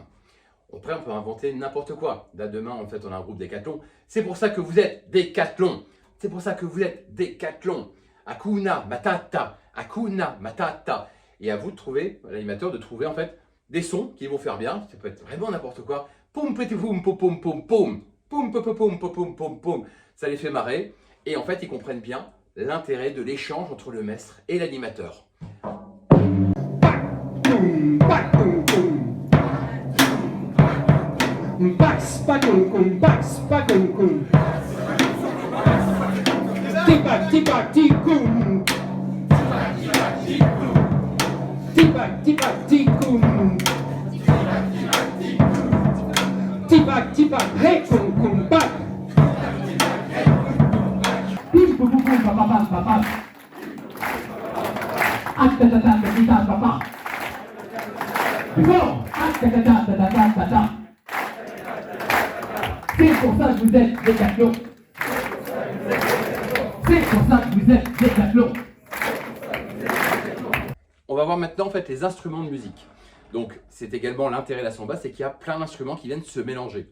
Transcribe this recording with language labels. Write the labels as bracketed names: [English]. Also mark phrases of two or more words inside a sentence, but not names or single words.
[French] Après, on peut inventer n'importe quoi. Là, demain, en fait, on a un groupe décathlon. C'est pour ça que vous êtes décathlon. C'est pour ça que vous êtes décathlon. [Swahili] Hakuna Matata. Hakuna Matata. [French] Et à vous de trouver, à l'animateur, de trouver en fait des sons qui vont faire bien. Ça peut être vraiment n'importe quoi. Poum, petit poum, poum, poum, poum, poum. Poum, poum, poum, poum, poum, poum, poum. Ça les fait marrer. Et en fait, ils comprennent bien l'intérêt de l'échange entre le maître et l'animateur. Bax, pacum, cum, bax, pacum, cum. Tipac, tipac, ticum. Tipac, tipac, ticum. Tipac, tipac, recum, cum, bac. Pim, pum, pum, pum, pam, pam, pam, pam. Acta-ta-ta, ta-ta-ta, papa. Bon, acta-ta-ta, ta-ta-ta, ta-ta. C'est pour ça que vous êtes décathlon. C'est pour ça que vous êtes décathlon. On va voir maintenant en fait les instruments de musique. Donc c'est également l'intérêt de la samba, c'est qu'il y a plein d'instruments qui viennent se mélanger.